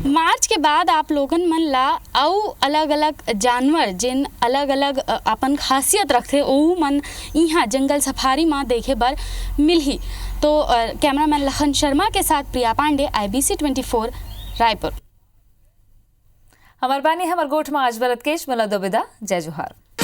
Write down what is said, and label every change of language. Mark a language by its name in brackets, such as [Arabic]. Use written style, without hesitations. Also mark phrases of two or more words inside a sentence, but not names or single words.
[Chhattisgarhi] मार्च के बाद आप लोगन मन ला औ अलग अलग जानवर जिन अलग अलग अपन खासियत रखते ओ मन यहाँ जंगल सफारी में देखे बर मिलही। तो कैमरामैन लखन शर्मा के साथ प्रिया पांडे, IBC 24 रायपुर। हमार बानी हमर गोठ में आज बरत केश मला दोबेदा। जय जोहार।